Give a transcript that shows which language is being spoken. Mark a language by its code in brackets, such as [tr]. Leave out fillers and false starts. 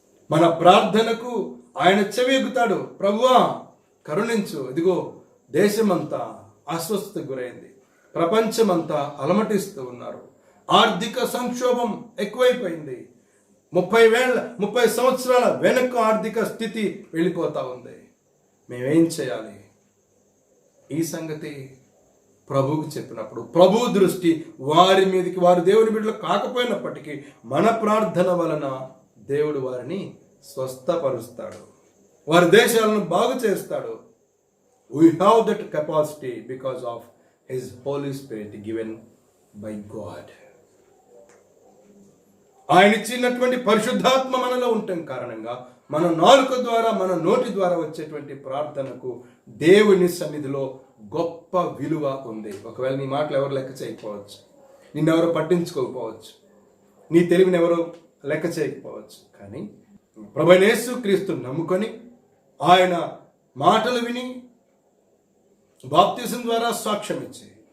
[te] మన ప్రార్థనకు ఆయన చెవి ఎగుతాడు. ప్రభువా కరుణించు, ఇదిగో దేశమంతా అస్వస్థతకు గురైంది, ప్రపంచమంతా అలమటిస్తూ ఉన్నారు, ఆర్థిక సంక్షోభం ఎక్కువైపోయింది, 30 సంవత్సరాల వెనక్కు ఆర్థిక స్థితి వెళ్ళిపోతా ఉంది. మేమేం చేయాలి? ఈ సంగతి ప్రభువుకు చెప్పినప్పుడు ప్రభు దృష్టి వారి మీదకి, వారు దేవుని బిడ్డలు కాకపోయినప్పటికీ మన ప్రార్థన వలన దేవుడు వారిని స్వస్థపరుస్తాడు, వారి దేశాలను బాగు చేస్తాడు. [en] We have that capacity because of His Holy Spirit given by God. [te] ఆయన ఇచ్చినటువంటి పరిశుద్ధాత్మ మనలో ఉండటం కారణంగా మన నాలుక ద్వారా, మన నోటి ద్వారా వచ్చేటువంటి ప్రార్థనకు దేవుని సన్నిధిలో గొప్ప విలువ ఉంది. ఒకవేళ నీ మాటలు ఎవరు లెక్క చేయకపోవచ్చు, నిన్నెవరో పట్టించుకోకపోవచ్చు, నీ తెలివిని ఎవరో లెక్క చేయకపోవచ్చు, కానీ ప్రభువైన యేసుక్రీస్తు నమ్ముకొని ఆయన మాటలు విని బాప్తిసం ద్వారా సాక్ష్యం ఇచ్చి